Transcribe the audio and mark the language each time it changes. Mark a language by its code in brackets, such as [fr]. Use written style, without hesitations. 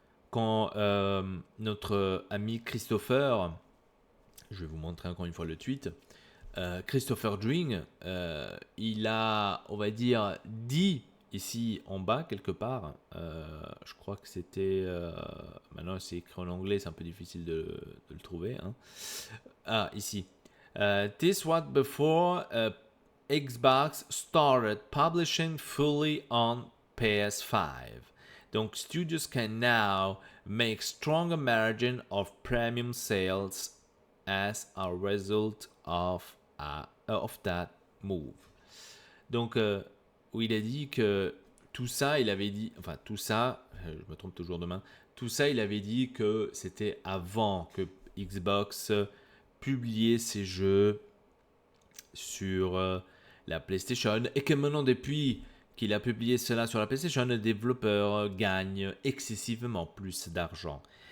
[fr] Quand notre ami Christopher, je vais vous montrer encore une fois le tweet, Christopher Dring, il a, on va dire, dit ici en bas quelque part, je crois que c'était, maintenant c'est écrit en anglais, c'est un peu difficile de le trouver. Hein. Ah, ici. [en] This was before Xbox started publishing fully on PS5. Donc, studios can now make stronger margin of premium sales as a result of that move. [fr] Donc, où il a dit que tout ça, il avait dit, enfin tout ça, je me trompe toujours de main, tout ça, il avait dit que c'était avant que Xbox publiait ses jeux sur la PlayStation et que maintenant depuis qu'il a publié cela sur la PlayStation, le développeur gagne excessivement plus d'argent.